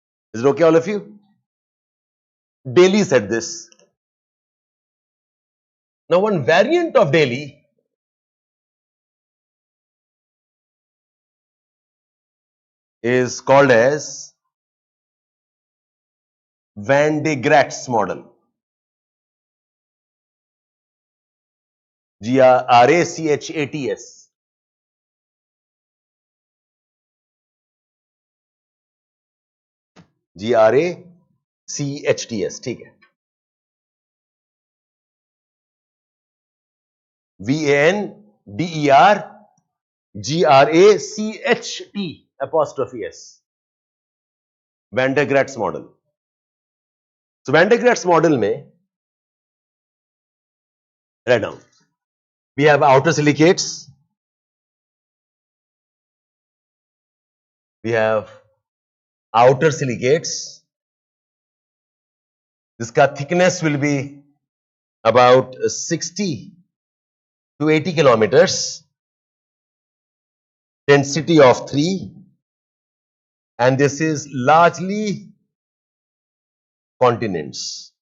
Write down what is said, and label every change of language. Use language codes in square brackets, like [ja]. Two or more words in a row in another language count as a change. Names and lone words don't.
[en] Is it okay, all of you? Daly said this. Now, one variant of Daly is called as Van de Graaff's model. Grachats. Grachts. [hi] ठीक है. [en] VANDERGRACHT Van de Graaff's model. So Van de Graaff's model में, write down, we have outer silicates, जिसका thickness will be about 60 to 80 kilometers, density of 3, and this is largely continents.